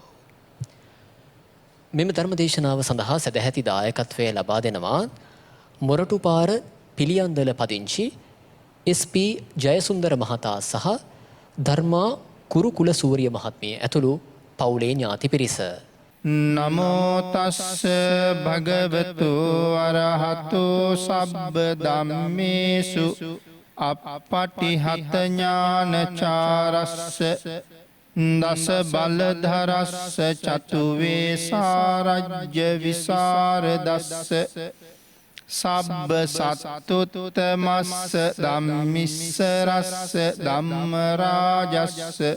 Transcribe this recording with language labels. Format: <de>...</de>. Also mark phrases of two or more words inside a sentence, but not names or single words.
<si>මෙම ධර්ම දේශනාව සඳහා සදැහැති දායකත්වය ලබා දෙනවා මොරටුපාර පිළියන්දල පදිංචි SP ජයසුන්දර මහතා සහ ධර්මා කුරුකුල සූරිය මහත්මිය ඇතුළු පවුලේ ඥාති පිරිස.</si> <pi>නමෝ තස්ස භගවතු අරහතු සබ්බ ධම්මේසු අප්පටිහත ඥානචාරස්ස දස බලධරස්ස චතු වේසාරජ්‍ය විසරදස්ස සබ්බ සත්තුත්තමස්ස ධම්මිස්සරස්ස ධම්මරාජස්ස</pi>